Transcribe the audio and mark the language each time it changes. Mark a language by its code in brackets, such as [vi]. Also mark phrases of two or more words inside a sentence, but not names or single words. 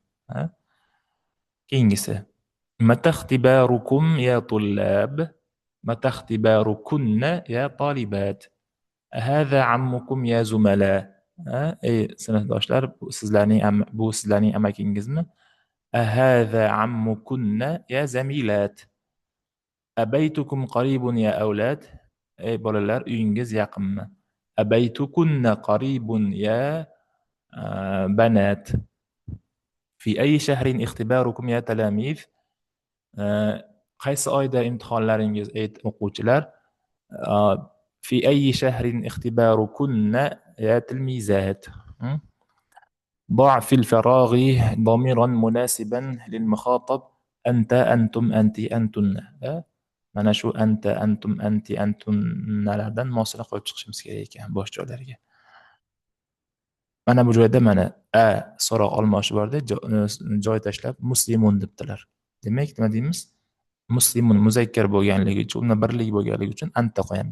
[uz] Keyingisi. [ar] متى اختباركم يا طلاب. متى اختباركن يا طالبات. هذا عمكم يا زملاء. [uz] Ey sinfdoshlar, bu sizlarning amakingizmi? [ar] أهذا عمكن يا زميلات. أبيتكم قريب يا أولاد. [uz] Ey bolalar, uyingiz yaqinmi? [ar] أبيتكن قريب يا بنات. في أي شهر اختباركم يا تلاميذ. [uz] Qaysi oyda imtihonlaringiz ey o'quvchilar? [ar] في أي شهر اختباركن يا تلميذات. ضع في الفراغ ضميرا مناسبا للمخاطب أنت أنتم أنت أنتن. [uz] Mana shu [ar] أنت أنتم أنت [uz] antunnalardan mosila qo'yib chiqishimiz kerak ekan bosh joylariga. Mana bu joyda mana a so'roq olmoshi borda joy tashlab muslimun debdilar. Demak, nima deymiz? Muslimun muzakkar bo'lganligi uchun, unda birlik bo'lganligi uchun anta qo'yamiz.